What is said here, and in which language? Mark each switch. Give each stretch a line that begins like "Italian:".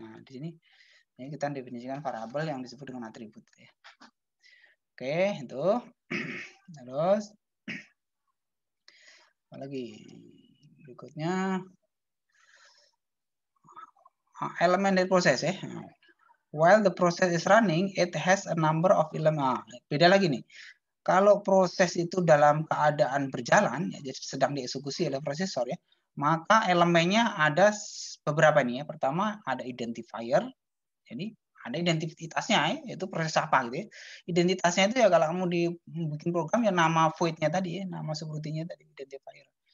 Indonesian: Nah, di sini ini kita definisikan variabel yang disebut dengan atribut ya. Oke, itu. Terus apa lagi? Berikutnya elemen dari proses ya.
English: While the process is running, it has a number of elements.
Indonesian: Beda lagi nih. Kalau proses itu dalam keadaan berjalan, ya, jadi sedang dieksekusi oleh prosesor ya, maka elemennya ada beberapa nih ya. Pertama ada identifier, jadi ada identitasnya ya, itu proses apa gitu ya. Identitasnya itu ya kalau kamu bikin program ya nama void-nya tadi ya, nama subroutine-nya tadi identifier.